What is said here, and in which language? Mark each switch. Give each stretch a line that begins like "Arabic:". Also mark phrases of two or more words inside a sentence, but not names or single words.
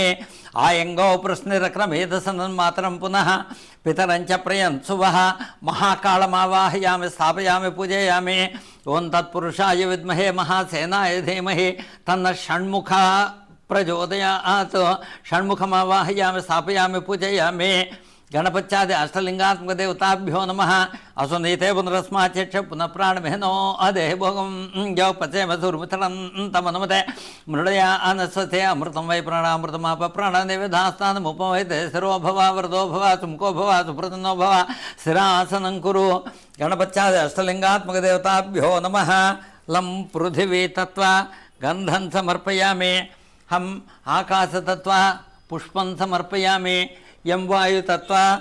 Sanskrit: आयंगो प्रश्निरक्रमेधसन्मातरं पुनः पितरञ्च प्रियंसुवः महाकालमावाहयामि स्थापयामि पूजयामि. ओं तत्पुरुषाय विद्महे महासेनाय धीमहि तन्नः षण्मुखः प्रचोदयात्. षण्मुखमावाहयामि स्थापयामि पूजयामि. గణపత్యాది అష్టలింగాత్మక దేవతాభ్యో నమః అసునీతే పునరస్మాచక్ష పునః ప్రాణమేనో అదేహ భోగం జౌపచేమధుర్మితరం తమనుమతే మృడయా అనస్వతే అమృతం వై ప్రాణామృతమాప ప్రాణనివేదాస్తానముపవైతే శిరో భవ వరదో భవ సుముఖో భవ సుప్రసన్నో భవ స్థిరాసనం కురు గణపత్యాది అష్టలింగాత్మక దేవతాభ్యో నమః లం పృథివీ తత్వ గంధం సమర్పయామి హం ఆకాశతత్వ పుష్పం సమర్పయామి యం వాయుతత్వ